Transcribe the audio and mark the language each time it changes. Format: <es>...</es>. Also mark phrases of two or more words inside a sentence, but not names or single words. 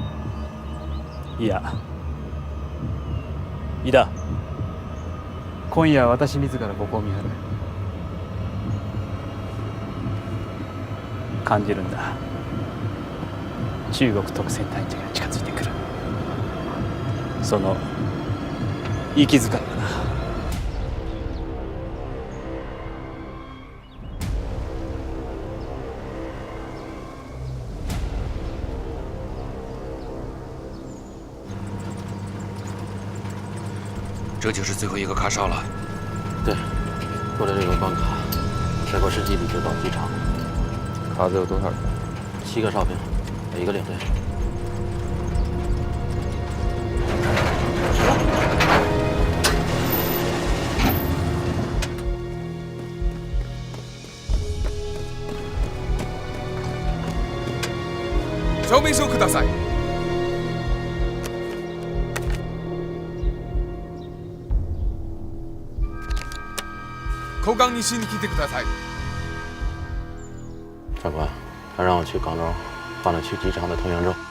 <ja>う。いや、井田、今夜は私自らここを見張る。感じるんだ。中国特戦隊員が近づいてくる。その息遣いがな。</ja> <zh>这就是最后一个卡哨了。对，过了这个关卡，再过10几里就到机场。卡子有多少人？7个哨兵，1个领队。</zh> <ja>証明書をください。口港西に来てください。</ja> <zh>长官，他让我去港中放了去机场的通行证。</zh>